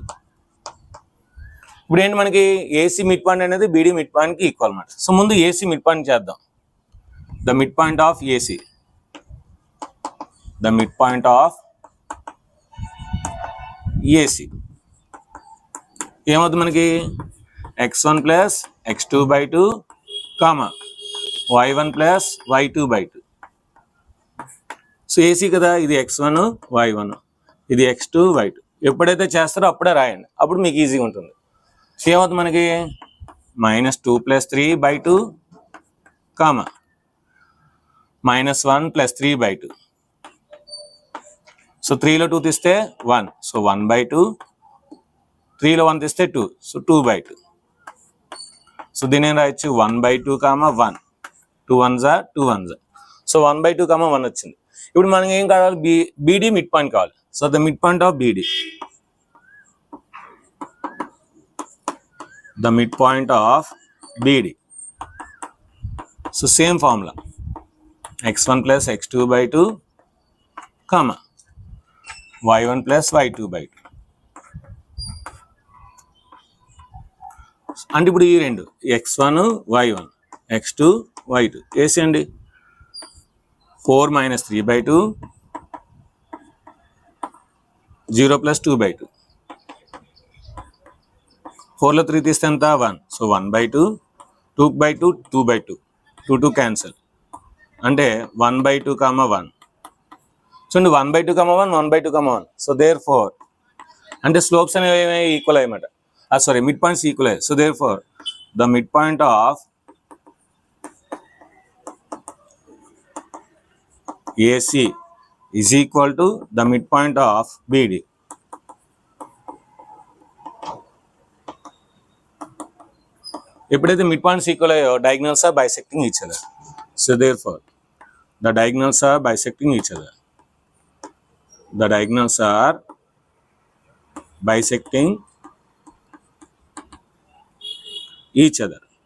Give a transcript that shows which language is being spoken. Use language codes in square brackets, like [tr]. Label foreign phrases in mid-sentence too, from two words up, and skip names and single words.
[te] ఇప్పుడు ఏంటి, మనకి AC [en] mid point [te] అనేది BD మిడ్ పాయింట్కి ఈక్వల్ అన్నమాట. సో ముందు AC [en] mid point [te] చేద్దాం. [en] the mid point of AC, the mid point of AC [te] ఏమవుతుంది మనకి, [en] x1 plus x2/2, y1 plus y2/2. [te] సో AC కదా, ఇది x1 y1, ఇది x2 y2. ఎప్పుడైతే చేస్తారో అప్పుడే రాయండి, అప్పుడు మీకు ఈజీగా ఉంటుంది. ఏమవుతుంది మనకి, -2 + 3/2, -1 + 3/2. సో 3లో 2 తీస్తే 1, సో 1/2. 3లో 1 తీస్తే 2, సో 2/2. సో దీని ఏం రాయొచ్చు, 1/2, 1, [en] 2 1s are 2 1s. [te] సో 1/2, 1 వచ్చింది. ఇప్పుడు మనకి ఏం కావాలి, బీడీ [en] mid point [te] కావాలి. [en] so the mid point of BD, the midpoint of BD. So same formula, x1 plus x2 by 2 comma y1 plus y2 by 2. [te] అంటే ఇప్పుడు ఈ రెండు x1 y1 x2 y2 వేసేయండి. [en] 4 minus 3 by 2 0 plus 2 by 2. [te] 4లో 3 తీస్తే ఎంత 1. సో 1 by 2, 2 by 2, 2 by 2, 2 2 క్యాన్సల్ అంటే 1 by 2 కామా 1. చూడండి 1 by 2 కామా 1, 1 by 2 కామా 1. [en] so therefore [te] అంటే స్లోప్స్ అనేవి ఈక్వల్ అయ్యమాట, సారీ [en] mid points [te] ఈక్వల్ అయ్యాయి. [en] so therefore the mid point of AC is equal to the midpoint of BD. [te] ఎప్పుడైతే [en] mid points equal [te] అయ్యో [en] diagonals are bisecting each other. so therefore the diagonals are bisecting each other. the diagonals are bisecting each other.